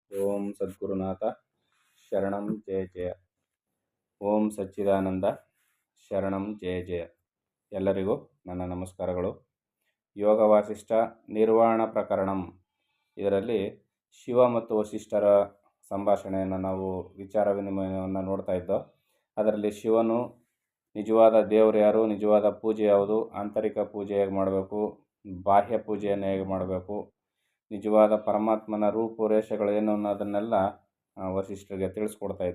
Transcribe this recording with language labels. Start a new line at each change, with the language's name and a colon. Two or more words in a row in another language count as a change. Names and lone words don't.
Sanskrit: ಓಂ ಸದ್ಗುರುನಾಥ ಶರಣಂ ಜಯ ಜಯ. ಓಂ ಸಚ್ಚಿದಾನಂದ ಶರಣಂ ಜಯ ಜಯ.
Kannada: ಎಲ್ಲರಿಗೂ ನನ್ನ ನಮಸ್ಕಾರಗಳು. ಯೋಗ ವಾಸಿಷ್ಠ ನಿರ್ವಾಣ ಪ್ರಕರಣಂ, ಇದರಲ್ಲಿ ಶಿವ ಮತ್ತು ವಸಿಷ್ಠರ ಸಂಭಾಷಣೆಯನ್ನು ನಾವು ವಿಚಾರ ವಿನಿಮಯವನ್ನು ನೋಡ್ತಾ ಇದ್ದೋ. ಅದರಲ್ಲಿ ಶಿವನು ನಿಜವಾದ ದೇವರು ಯಾರು, ನಿಜವಾದ ಪೂಜೆ ಯಾವುದು, ಆಂತರಿಕ ಪೂಜೆ ಹೇಗೆ ಮಾಡಬೇಕು, ಬಾಹ್ಯ ಪೂಜೆಯನ್ನು ಹೇಗೆ ಮಾಡಬೇಕು, ನಿಜವಾದ ಪರಮಾತ್ಮನ ರೂಪುರೇಷೆಗಳೇನು ಅನ್ನೋದನ್ನೆಲ್ಲ ವಸಿಷ್ಠರಿಗೆ ತಿಳಿಸ್ಕೊಡ್ತಾ ಇದ್ದ.